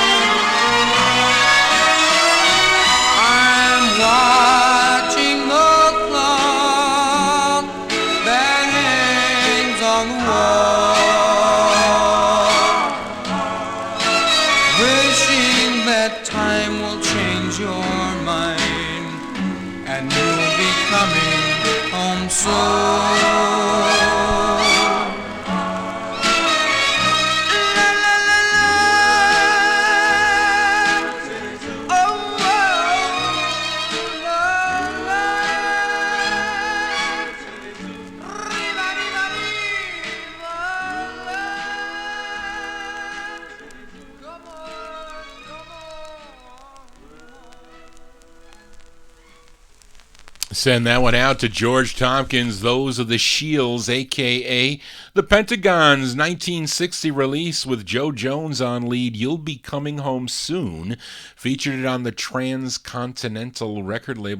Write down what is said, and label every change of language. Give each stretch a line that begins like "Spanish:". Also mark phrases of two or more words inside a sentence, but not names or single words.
English: I'm watching the clock that hangs on the wall, wishing that time will change your mind and you'll be coming home soon. La, la, la, la. Oh, oh, la, la. Riva, riva, riva, la. Come on, come on. Send that one out to George Tompkins. Those are the Shields, a.k.a. the Pentagons' 1960 release with Joe Jones on lead. You'll Be Coming Home Soon. Featured it on the Transcontinental record label.